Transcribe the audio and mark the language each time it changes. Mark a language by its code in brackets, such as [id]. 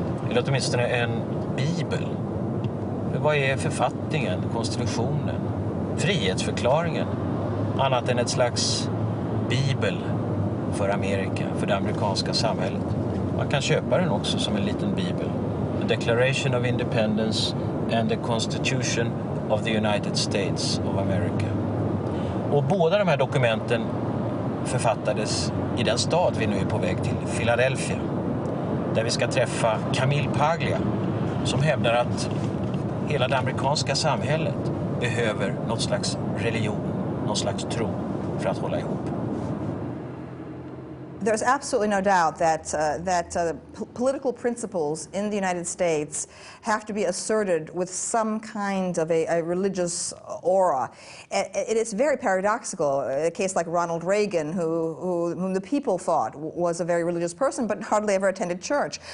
[sv] Eller åtminstone en bibel. Vad är författningen, konstitutionen, frihetsförklaringen? Annat än ett slags bibel för Amerika, för det amerikanska samhället. Man kan köpa den också som en liten bibel. [en] The Declaration of Independence and the Constitution of the United States of America. [sv] Och båda de här dokumenten författades i den stad vi nu är på väg till, Philadelphia, där vi ska träffa Camille Paglia, som hävdar att hela det amerikanska samhället behöver något slags religion, något slags tro för att hålla ihop. [en] There's absolutely no doubt that political principles in the United States have to be asserted with some kind of a religious aura. It is very paradoxical. A case like Ronald Reagan, whom the people thought was a very religious person, but hardly ever attended church.